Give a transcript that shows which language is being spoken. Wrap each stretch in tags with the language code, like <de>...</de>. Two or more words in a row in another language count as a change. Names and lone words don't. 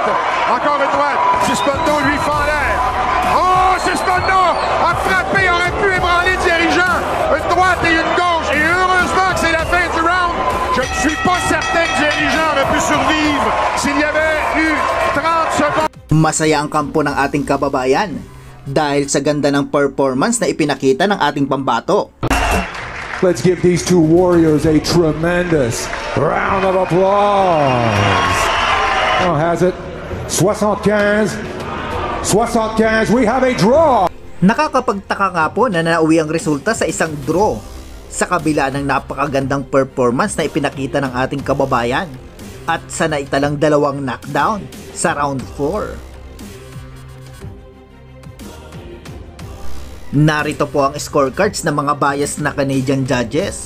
<fr>Encore une droite. Sismondo, lui, fend l'air. Oh, Sismondo a frappé, aurait pu ébranler dirigeant. Une droite et une gauche. Et heureusement que c'est la fin du round. Je ne suis pas certain que dirigeant aurait pu survivre s'il y avait eu 30 secondes.</fr> <tl>Masaya ang kampo ng ating kababayan dahil sa ganda ng performance na ipinakita ng ating pambato.</tl> <en>Let's give these two warriors a tremendous round of applause. Oh, has it? 75. We have a draw.</en> <tl>Nakakapagtaka nga po na nauwi ang resulta sa isang draw sa kabila ng napakagandang performance na ipinakita ng ating kababayan at sa naitalang dalawang knockdown sa round 4. Narito po ang scorecards ng mga biased na</tl> <en>Canadian judges.</en>